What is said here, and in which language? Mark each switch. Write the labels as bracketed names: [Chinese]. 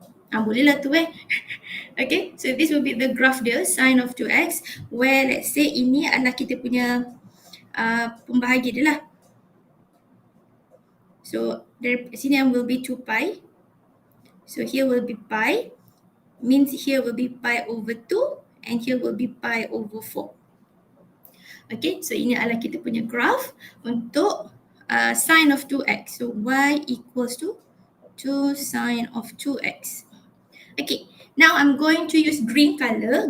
[Malay] Sekejap boleh lah tu Okay, so this will be the graph dia, sine of 2x, where let's say ini adalah kita punya pembahagi dia lah. [English] So dari sini will be 2 pi. So here will be pi, means here will be pi over 2 and here will be pi over 4. [Malay] Okay, so ini adalah kita punya graph untuk sine of 2x. [English] So y equals to 2 sine of 2x. Okay, now I'm going to use green color.